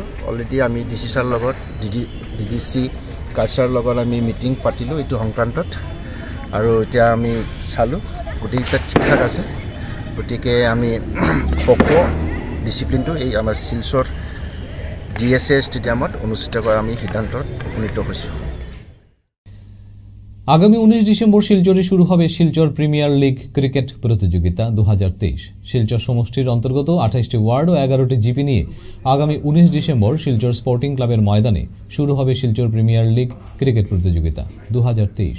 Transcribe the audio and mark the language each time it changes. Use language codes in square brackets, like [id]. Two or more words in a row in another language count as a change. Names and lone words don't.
[as] অলৰেডি আমি DC ছাৰৰ লগত DDC কালচাৰৰ লগত আমি মিটিং পাতিলোঁ এইটো সংক্ৰান্তত, আৰু এতিয়া আমি চালোঁ গোটেইকেইটা ঠিক ঠাক আছে। গতিকে আমি খো ডিচিপ্লিনটো এই আমাৰ শিলচৰ DSA ষ্টেডিয়ামত অনুষ্ঠিত কৰাৰ আমি সিদ্ধান্তত উপনীত হৈছোঁ। [bn] আগামী 19 ডিসেম্বর শিলচরে শুরু হবে শিলচর প্রিমিয়ার লিগ ক্রিকেট প্রতিযোগিতা 2023। শিলচর সমষ্টির অন্তর্গত 28টি ওয়ার্ড ও 11টি জিপি নিয়ে আগামী 19 ডিসেম্বর শিলচর স্পোর্টিং ক্লাবের ময়দানে শুরু হবে শিলচর প্রিমিয়ার লিগ ক্রিকেট প্রতিযোগিতা 2023।